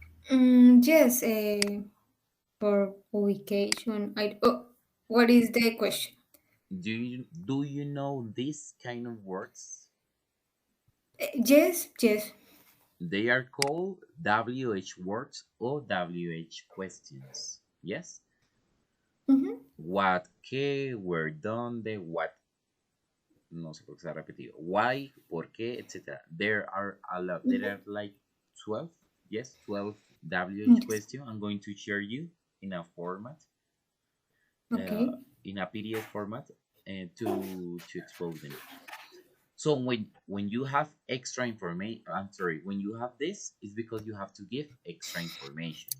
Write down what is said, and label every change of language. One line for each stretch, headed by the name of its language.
English: Yes. For publication. What is the question? Do you know this kind of words? Yes. Yes. They are called WH words or WH questions. Yes? Mm-hmm.
Spanish: What, qué, where, dónde, what, no sé por qué se ha repetido, why, por qué, etc.
English: There are a lot, there are like 12, yes, 12 WH Yes. question. I'm going to share you in a format, uh, Okay. in a PDF format, to expose them. So when you have extra information, I'm sorry, when you have this, it's because you have to give extra information.